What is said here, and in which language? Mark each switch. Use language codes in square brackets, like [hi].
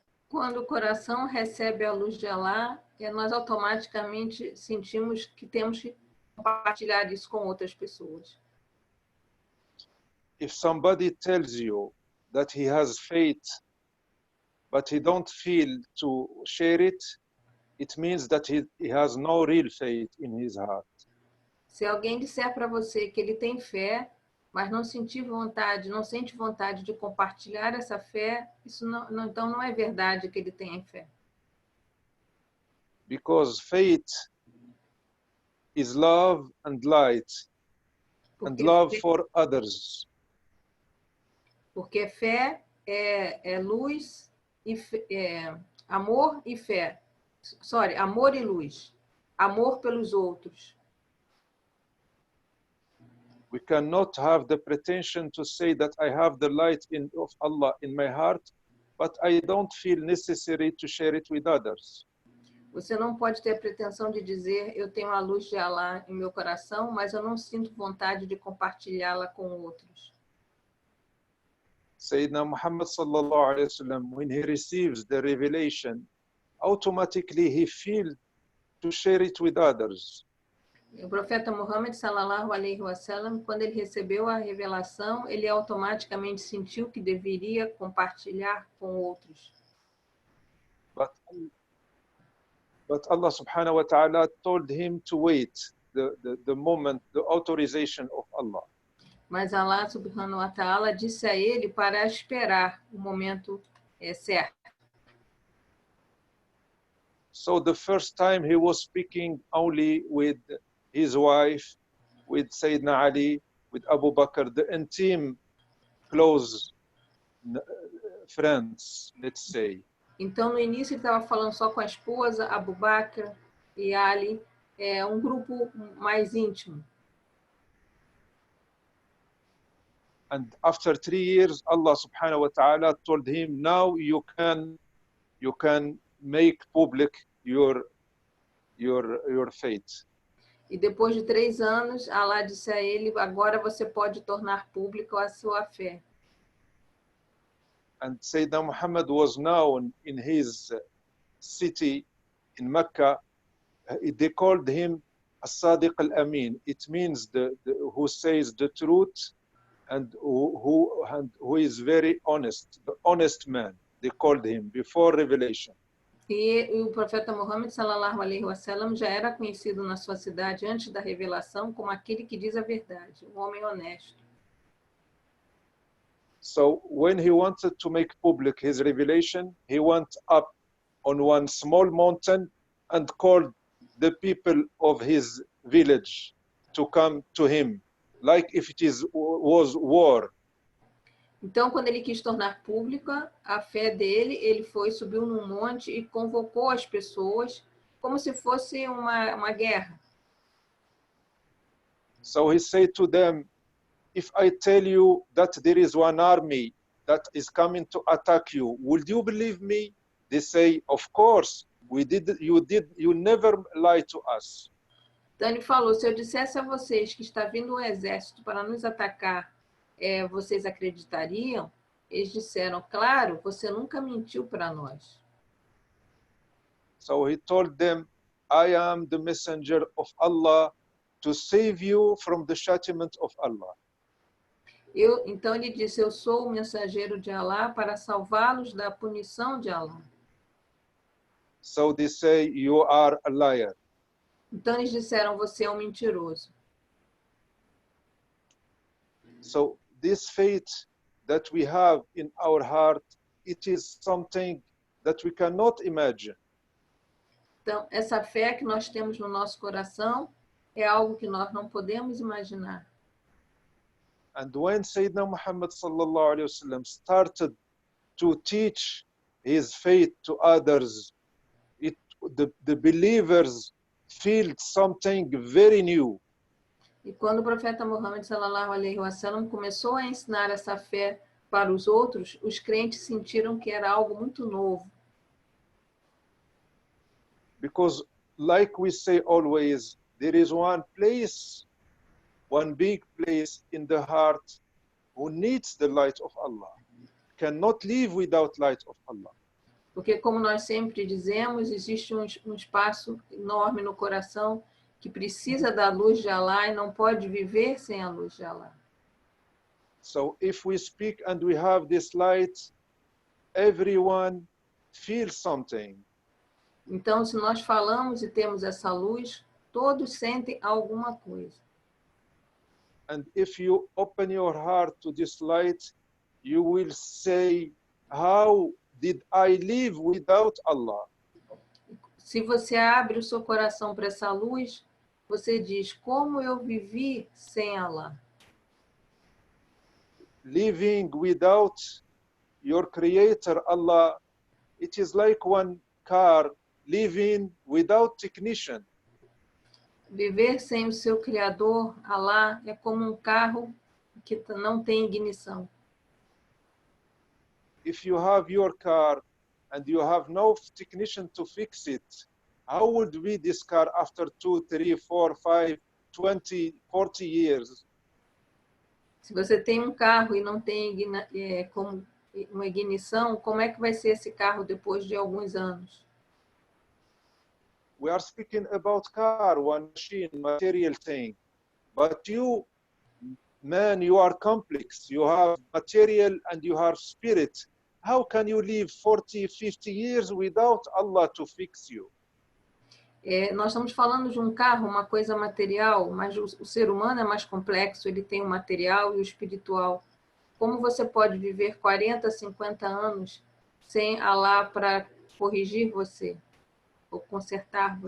[pt] Quando o coração recebe a luz de Allah, nós automaticamente sentimos que temos que compartilhar isso com outras pessoas. [en] If somebody tells you that he has faith, but he don't feel to share it, it means that he has no real faith in his heart. [pt] Se alguém disser para você que ele tem fé, mas não sente vontade de compartilhar essa fé, isso então não é verdade que ele tenha fé. [en] Because faith is love and light and love for others. [pt] Porque fé é luz e amor e fé. Amor e luz. Amor pelos outros. [en] We cannot have the pretension to say that I have the light of Allah in my heart, but I don't feel necessary to share it with others. [pt] Você não pode ter a pretensão de dizer eu tenho a luz de Allah em meu coração, mas eu não sinto vontade de compartilhá-la com outros. [en] Sayyidina Muhammad sallallahu alayhi wa sallam, when he receives the revelation, automatically he feels to share it with others. [pt] O profeta Muhammad sallallahu alaihi wasallam, quando ele recebeu a revelação, ele automaticamente sentiu que deveria compartilhar com outros. [en] But Allah subhanahu wa ta'ala told him to wait the moment, the authorization of Allah. [pt] Mas Allah subhanahu wa ta'ala disse a ele para esperar o momento certo. [en] So the first time he was speaking only with his wife, with Sayyidina Ali, with Abu Bakr, the intimate, close friends, let's say. [pt] Então, no início, ele estava falando só com a esposa, Abu Bakr e Ali, um grupo mais íntimo. [en] And after 3 years, Allah subhanahu wa ta'ala told him, now you can make public your faith. [pt] E depois de 3 anos, Allah disse a ele, agora você pode tornar público a sua fé. [en] And Sayyidina Muhammad was known in his city, in Mecca. They called him As-Sadiq al-Amin. It means who says the truth and who is very honest, the honest man. They called him before revelation. [pt] E o profeta Muhammad sallallahu alaihi wasallam já era conhecido na sua cidade antes da revelação como aquele que diz a verdade, um homem honesto. [en] So when he wanted to make public his revelation, he went up on one small mountain and called the people of his village to come to him, like if it was war. [pt] Então, quando ele quis tornar pública a fé dele, ele subiu num monte e convocou as pessoas como se fosse uma guerra. [en] So he said to them, if I tell you that there is one army that is coming to attack you, would you believe me? They say, of course, you never lie to us. [pt] Então ele falou, se eu dissesse a vocês que está vindo um exército para nos atacar, vocês acreditariam? Eles disseram, claro, você nunca mentiu para nós. [en] So he told them, I am the messenger of Allah to save you from the judgment of Allah. [pt] Então ele disse, eu sou o mensageiro de Allah para salvá-los da punição de Allah. [en] So they say, you are a liar. [pt] Então eles disseram, você é um mentiroso. [en] So this faith that we have in our heart, it is something that we cannot imagine. [pt] Então, essa fé que nós temos no nosso coração é algo que nós não podemos imaginar. [en] And when Sayyidina Muhammad sallallahu alaihi wasallam started to teach his faith to others, the believers feel something very new. [pt] E quando o profeta Muhammad sallallahu alaihi wasallam começou a ensinar essa fé para os outros, os crentes sentiram que era algo muito novo. [en] Because like we say always, there is one place, one big place in the heart who needs the light of Allah, cannot live without light of Allah. [pt] Porque, como nós sempre dizemos, existe um espaço enorme no coração que precisa da luz de Allah e não pode viver sem a luz de Allah. [en] So if we speak and we have this light, everyone feels something. [pt] Então, se nós falamos e temos essa luz, todos sentem alguma coisa. [en] And if you open your heart to this light, you will say, how did I live without Allah? [pt] Se você abre o seu coração para essa luz, você diz, como eu vivi sem Allah? [en] Living without your creator, Allah, it is like one car living without technician. [pt] Viver sem o seu Criador, Allah, é como um carro que não tem ignição. [en] If you have your car and you have no technician to fix it, how would be this car after 2, 3, 4, 5, 20, 40 years? [pt] Se você tem um carro e não tem como uma ignição, como é que vai ser esse carro depois de alguns anos? [en] We are speaking about car, one machine, material thing. But you, man, you are complex. You have material and you have spirit. How can you live 40, 50 years without Allah to fix you? [pt] Nós estamos falando de um carro, uma coisa material, mas o ser humano é mais complexo, ele tem o material e o espiritual. Como você pode viver 40, 50 anos sem Allah para corrigir você ou consertar você?